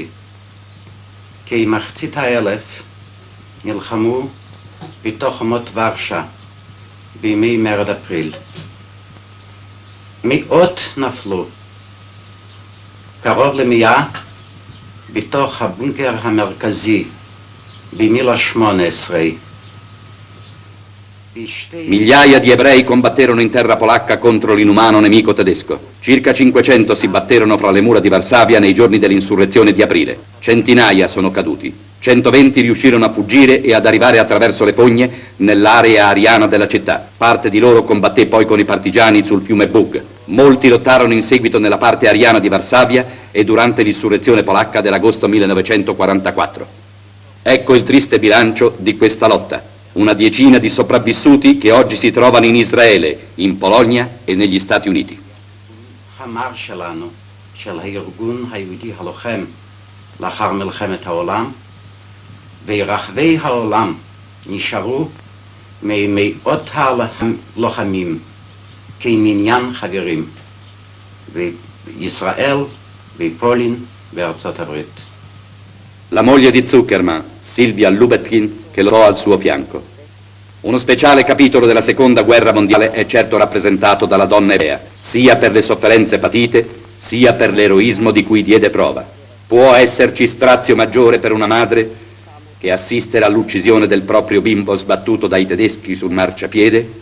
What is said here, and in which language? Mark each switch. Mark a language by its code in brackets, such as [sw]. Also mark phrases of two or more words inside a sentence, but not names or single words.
[he] כמחצית האלף נלחמו בתוך חומות ורשה בימי מרד אפריל. מאות נפלו, קרוב ל100 בתוך הבונקר המרכזי במילה 18. [it] Migliaia di ebrei combatterono in terra polacca contro l'inumano nemico tedesco. Circa 500 si batterono fra le mura di Varsavia nei giorni dell'insurrezione di aprile. Centinaia sono caduti. 120 riuscirono a fuggire e ad arrivare attraverso le fogne nell'area ariana della città. Parte di loro combatté poi con i partigiani sul fiume Bug. Molti lottarono in seguito nella parte ariana di Varsavia e durante l'insurrezione polacca dell'agosto 1944. Ecco il triste bilancio di questa lotta. Una decina di sopravvissuti che oggi si trovano in Israele, in Polonia e negli Stati Uniti. [he] המר שלנו, של הארגון היהודי הלוחם לאחר מלחמת העולם, ברחבי העולם נשארו ממאות הלוחמים כמניין חברים, בישראל, בפולין, בארצות הברית. [it] La moglie di Zuckerman, Silvia Lubetkin, che lo al suo fianco. Uno speciale capitolo della Seconda Guerra Mondiale è certo rappresentato dalla donna ebrea, sia per le sofferenze patite, sia per l'eroismo di cui diede prova. Può esserci strazio maggiore per una madre che assistere all'uccisione del proprio bimbo sbattuto dai tedeschi sul marciapiede?